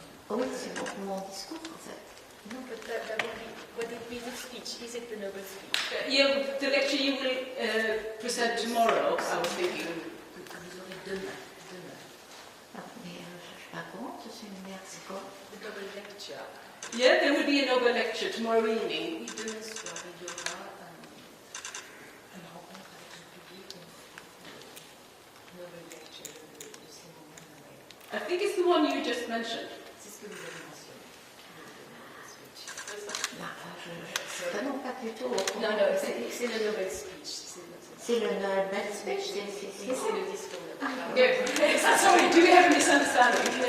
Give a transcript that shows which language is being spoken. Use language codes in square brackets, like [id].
[fr] Oui, c'est pour mon discours en fait. [en] No, but that would it be the speech? Is it the Nobel speech? Yeah, the lecture you will present tomorrow, I was thinking. [fr] Vous aurez demain. Mais je ne suis pas contre, c'est quoi? [en] The Nobel lecture. Yeah, there will be a Nobel lecture tomorrow evening. [fr] Oui, demain soir, il y aura une rencontre avec le public, une Nobel lecture de cérémonie Nobel. [en] I think it's the one you just mentioned. [fr] C'est ce que vous avez mentionné. Je ne suis vraiment pas du tout au courant. Non, c'est le Nobel speech. C'est le Nobel speech, C'est c'est le discours. [en] Good. Sorry, do we have a misunderstanding?